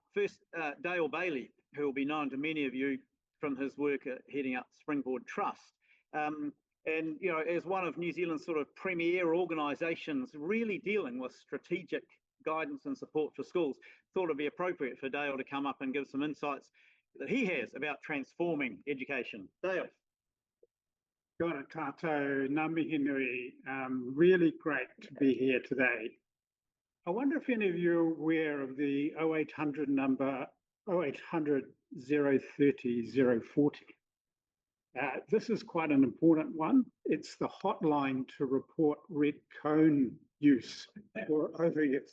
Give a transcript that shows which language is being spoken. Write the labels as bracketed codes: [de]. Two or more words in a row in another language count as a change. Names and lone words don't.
[en] First, Dale Bailey, who will be known to many of you from his work at heading up Springboard Trust. And, as one of New Zealand's sort of premier organisations really dealing with strategic guidance and support for schools, thought it'd be appropriate for Dale to come up and give some insights that he has about transforming education. Dale. [mi] Kia ora tātou, ngā mihi nui. [en] Really great to be here today. I wonder if any of you are aware of the 0800 number, 0800 030 040. This is quite an important one. It's the hotline to report red cone use for overuse.